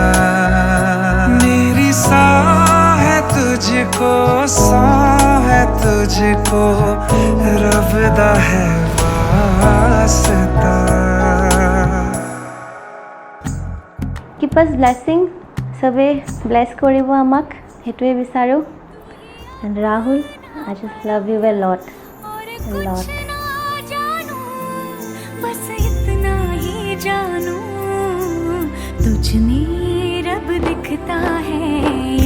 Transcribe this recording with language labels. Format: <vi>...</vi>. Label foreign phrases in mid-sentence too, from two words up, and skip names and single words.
<hi>मेरी सा है तुझको, सा है तुझको, रब दा है वास्ता।</hi> <en>keep us blessing,</en> <as>চবে ব্লেছ কৰিব আমাক, সেইটোৱে বিচাৰোঁ।</as> <en>And Rahul, I just love you a lot, lot.</en> <hi>बस इतना ही जानूं, तुझ में रब दिखता है।</hi>